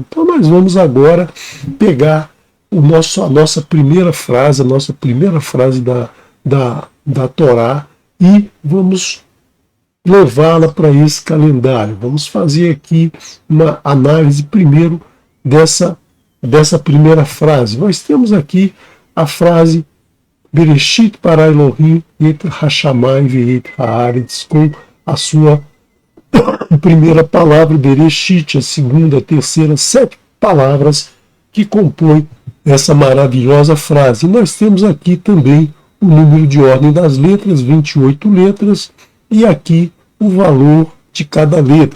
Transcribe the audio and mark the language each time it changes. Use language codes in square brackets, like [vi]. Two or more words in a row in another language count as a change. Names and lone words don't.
[pt] Então nós vamos agora pegar a nossa primeira frase da Torá, e vamos levá-la para esse calendário. Vamos fazer aqui uma análise primeiro dessa primeira frase. Nós temos aqui a frase [he] בראשית ברא אלהים את השמים ואת הארץ, [pt] com a sua primeira palavra Bereshit, a segunda, a terceira, 7 palavras que compõem essa maravilhosa frase. E nós temos aqui também o número de ordem das letras, 28 letras, e aqui o valor de cada letra.